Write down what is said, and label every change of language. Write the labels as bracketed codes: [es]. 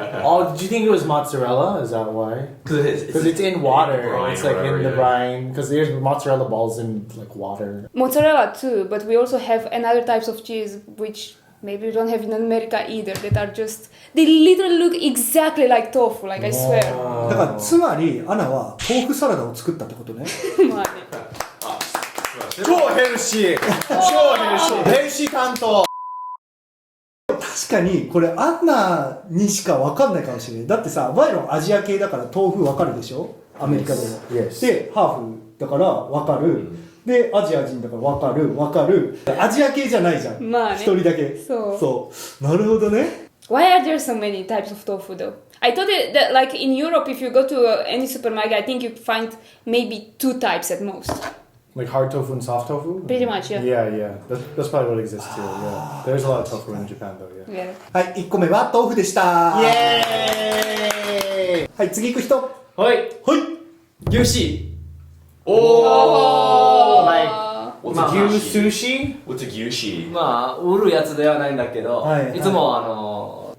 [en] Oh, did you think it was mozzarella? Is that why? Because it's in water. Brine, it's like in the yeah. brine. Because there's mozzarella balls in like water. Mozzarella too, but we also have another types of cheese which maybe we don't have in America either. That are just they literally look exactly like tofu. Like I swear. [ja] だからつまりアナは豆腐サラダを作ったってことね。まあね。超ヘルシー。超ヘルシー。ヘルシー担当。確かにこれアンナにしか分かんないかもしれない。だってさ、バイロンアジア系だから豆腐分かるでしょ、アメリカでも。 [en] Yes. [ja] で、ハーフだから分かる。で、アジア人だから分かる。アジア系じゃないじゃん。まあね。一人だけ。そう。なるほどね。 [en] Why are there so many types of tofu though? I thought that like in Europe, if you go to any supermarket, I think you find maybe 2 types at most. Like hard tofu and soft tofu? Pretty much, yeah. Yeah. That's probably what exists too, yeah. There's a lot of tofu in Japan though, yeah. Yeah. [ja] はい、1個目は豆腐でした。イエーイ。はい、次行く人。はい。はい。牛脂。 [en] Oh! Like, what's a sushi? What's a 牛脂？ [ja] まあ売るやつではないんだけど、はいいつも